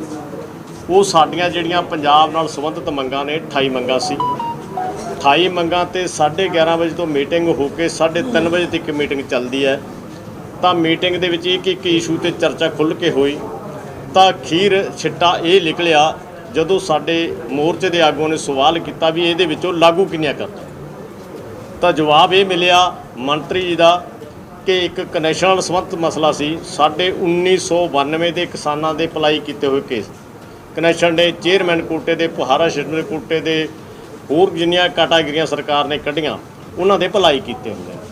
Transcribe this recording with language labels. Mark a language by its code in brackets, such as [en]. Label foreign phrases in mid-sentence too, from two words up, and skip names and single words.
[pa] ਉਹ ਸਾਡੀਆਂ ਜਿਹੜੀਆਂ ਪੰਜਾਬ ਨਾਲ ਸੰਬੰਧਿਤ ਮੰਗਾਂ ਨੇ 28 ਮੰਗਾਂ ਸੀ। 28 ਮੰਗਾਂ ਤੇ 11:30 ਵਜੇ ਤੋਂ ਮੀਟਿੰਗ ਹੋ ਕੇ 3:30 ਵਜੇ ਤੱਕ ਮੀਟਿੰਗ ਚੱਲਦੀ ਹੈ। ਤਾਂ ਮੀਟਿੰਗ ਦੇ ਵਿੱਚ ਇੱਕ ਇਸ਼ੂ ਤੇ ਚਰਚਾ ਖੁੱਲ੍ਹ ਕੇ ਹੋਈ ਤਾਂ ਅਖੀਰ ਸਿੱਟਾ ਇਹ ਨਿਕਲਿਆ ਜਦੋਂ ਸਾਡੇ ਮੋਰਚੇ ਦੇ ਆਗੂਆਂ ਨੇ ਸਵਾਲ ਕੀਤਾ ਵੀ ਇਹਦੇ ਵਿੱਚੋਂ ਲਾਗੂ ਕਿੰਨੀਆਂ ਕਰਨਾ, ਤਾਂ ਜਵਾਬ ਇਹ ਮਿਲਿਆ ਮੰਤਰੀ ਜੀ ਦਾ ਕਿ ਇੱਕ ਕਨੈਕਸ਼ਨ ਨਾਲ ਸੰਬੰਧਿਤ ਮਸਲਾ ਸੀ। ਸਾਡੇ 1992 ਦੇ ਕਿਸਾਨਾਂ ਦੇ ਅਪਲਾਈ ਕੀਤੇ ਹੋਏ ਕੇਸ ਕਨੈਕਸ਼ਨ ਦੇ ਚੇਅਰਮੈਨ ਕੋਟੇ ਦੇ, ਪੁਹਾਰਾ ਸ਼ਿਮਲੇ ਕੋਟੇ ਦੇ, ਹੋਰ ਜਿੰਨੀਆਂ ਕੈਟਾਗਰੀਆਂ ਸਰਕਾਰ ਨੇ ਕੱਢੀਆਂ ਉਹਨਾਂ ਦੇ ਅਪਲਾਈ ਕੀਤੇ ਹੁੰਦੇ ਨੇ।